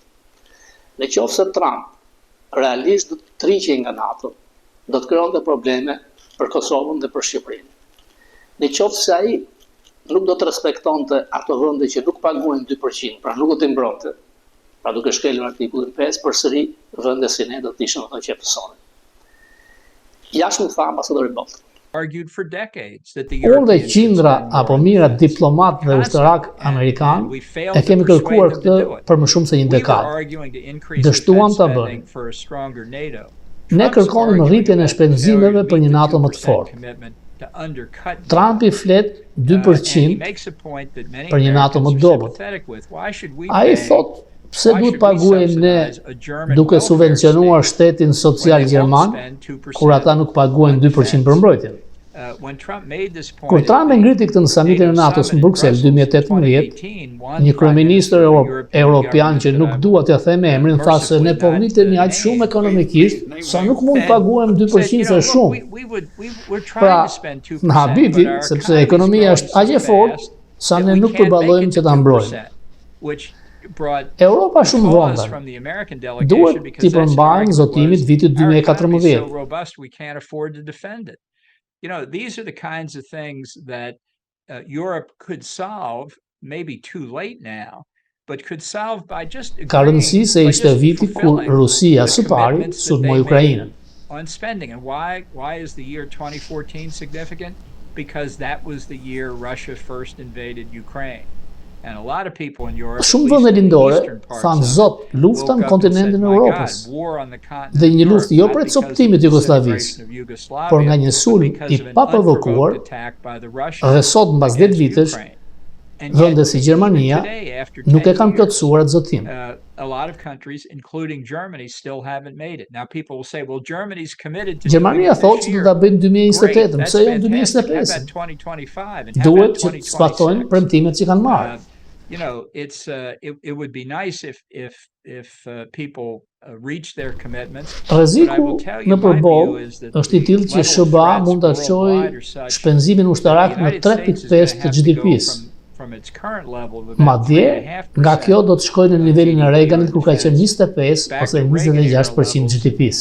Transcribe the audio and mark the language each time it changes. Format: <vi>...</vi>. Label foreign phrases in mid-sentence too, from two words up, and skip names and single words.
<sq>Në qoftë se Trump realisht do të tërhiqej nga NATO, do të krijonte probleme për Kosovën dhe për Shqipërinë. Në qoftë se ai nuk do të respektonte ato vende që nuk paguajnë 2%, pra nuk do të mbronte, pra duke shkelur artikullin 5, përsëri vende si ne do të ishin ato që pësonin. Jashtë më tha ambasadori Bolton.</sq> <en>argued for decades that the</en> <sq>Unë dhe</sq> <en>Europeans should</en> <sq>qindra</sq> <en>spend more</en> <sq>apo</sq> <en>on</en> <sq>mira</sq> <en>defense.</en> <sq>diplomat dhe ushtarak amerikan</sq> <en>And we failed</en> <sq>e kemi</sq> <en>to persuade</en> <sq>kërkuar</sq> <en>them to</en> <sq>këtë</sq> <en>do it.</en> <sq>për më shumë se një</sq> <en>We were</en> <sq>dekadë.</sq> <en>arguing to increase</en> <sq>Dështuam</sq> <en>defense</en> <sq>ta</sq> <en>spending</en> <sq>bënim.</sq> <en>for a stronger NATO.</en> <sq>Ne</sq> <en>Trump's</en> <sq>kërkonim</sq> <en>arguing</en> <sq>rritjen e</sq> <en>about the</en> <sq>shpenzimeve</sq> <en>failure to</en> <sq>për një</sq> <en>meet the</en> <sq>NATO më të</sq> <en>2%</en> <sq>fortë.</sq> <en>commitment to undercut</en> <sq>Trumpi flet</sq> <en>and he</en> <sq>2%</sq> <en>makes a point that many</en> <sq>për një NATO më</sq> <en>Americans</en> <sq>të</sq> <en>are</en> <sq>dobët.</sq> <en>sympathetic with. Why should we</en> <sq>Ai</sq> <en>pay?</en> <sq>thot pse</sq> <en>Why</en> <sq>duhet</sq> <en>should we</en> <sq>paguajmë ne</sq> <en>subsidize a German</en> <sq>duke</sq> <en>welfare</en> <sq>subvencionuar</sq> <en>state</en> <sq>shtetin social</sq> <en>when they won't</en> <sq>gjerman</sq> <en>spend 2%</en> <sq>kur ata nuk paguajnë 2% për mbrojtjen?</sq> <en>When Trump made this point</en> <sq>Kur</sq> <en>at</en> <sq>Trump e</sq> <en>the</en> <sq>ngriti këtë në samitin e</sq> <en>NATO</en> <sq>NATO-s në</sq> <en>summit in</en> <sq>Bruxelles</sq> <en>Brussels in 2018,</en> <sq>2018, një kryeministër europian që nuk</sq> <en>government</en> <sq>dua t'ia them emrin tha se ne po rritemi aq shumë ekonomikisht sa nuk mund të paguajmë 2% se shumë. Pra, në habiti, sepse ekonomia është aq e fortë sa ne nuk përballojmë që ta mbrojmë. Europa shumë vonda. Duhet t'i përmbajmë zotimit vitit 2014.</sq> <en>You know, these are the kinds of things that Europe could solve, maybe too late now, but could solve by just</en> <sq>Ka rëndësi se ishte viti kur Rusia së pari sulmoi Ukrainën.</sq> <en>On spending. And why is the year 2014 significant? Because that was the year Russia first invaded Ukraine. And a lot of people in Europe,</en> <sq>Shumë vende lindore thanë zot lufta në kontinentin e Europës dhe një luftë jo për coptimin e Jugosllavisë, por nga një sulm i paprovokuar dhe sot mbas 10 vitesh vende si Gjermania nuk e kanë plotësuar atë zotim.</sq> <en>A lot of countries, including Germany, still haven't made it. Now people will say, well, Germany's committed to</en> <sq>Gjermania thotë se do ta bëjnë 2028, pse jo 2025? Duhet që të zbatojnë premtimet që kanë marrë.</sq> <en>You know, it would be nice if people reach their commitments.</en> <sq>Rreziku në përballë është i tillë që SBA mund ta çojë shpenzimin ushtarak në 3.5 të GDP-s. Madje, nga kjo do të shkojë në nivelin e Reaganit kur ka qenë 25 ose 26% GDP-s.</sq>